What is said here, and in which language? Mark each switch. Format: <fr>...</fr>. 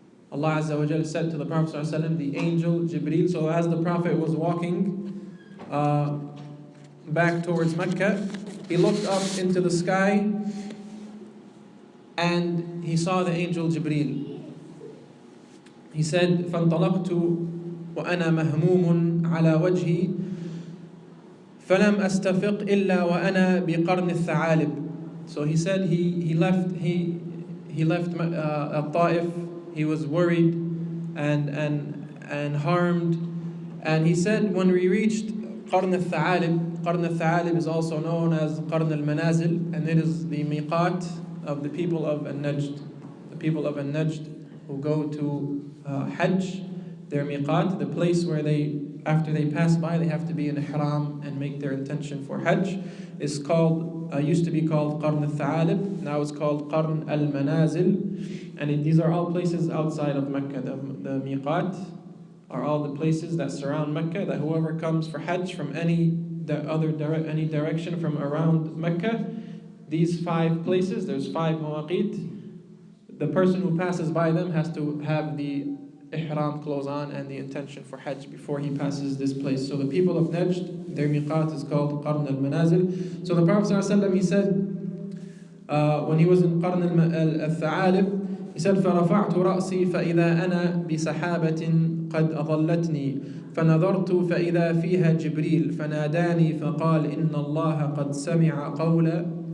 <en>Allah Azza wa Jal said to the Prophet sallallahu alaihi wasallam, the angel Jibreel. So as the Prophet was walking back towards Mecca, he looked up into the sky and he saw the angel Jibreel. He said,</en> <ar>فَانْطَلَقْتُ وَأَنَا مَهْمُومٌ عَلَى وَجْهِي فَلَمْ أَسْتَفِقْ إِلَّا وَأَنَا بِقَرْنِ الثَّعَالِبِ.</ar> <en>So he said he left Al-Ta'if. He was worried and harmed. And he said when we reached Qarn al-Tha'alib is also known as Qarn al-Manazil, and it is the miqat of the people of Al-Najd. The people of Al-Najd who go to Hajj, their miqat, the place where after they pass by, they have to be in ihram and make their intention for Hajj, is called, used to be called Qarn al-Tha'alib, now it's called Qarn al-Manazil, and these are all places outside of Mecca. The miqat are all the places that surround Mecca, that whoever comes for Hajj from any direction from around Mecca, these 5 places, there's 5 mawaqit, the person who passes by them has to have the ihram clothes on and the intention for Hajj before he passes this place. So the people of Najd, their miqat is called Qarn al-Manazil. So the Prophet ﷺ, he said,</en> <ar>when he was in Qarn al-Tha'alib, he said, فَرَفَعْتُ رَأْسِي فَإِذَا أَنَا بِسَحَابَةٍ قَدْ أَظَلَّتْنِي فَنَظَرْتُ فَإِذَا فِيهَا جِبْرِيلٌ فَنَادَانِي فَقَالَ إِنَّ اللَّهَ قَدْ سَمِعَ قَوْلَ</ar>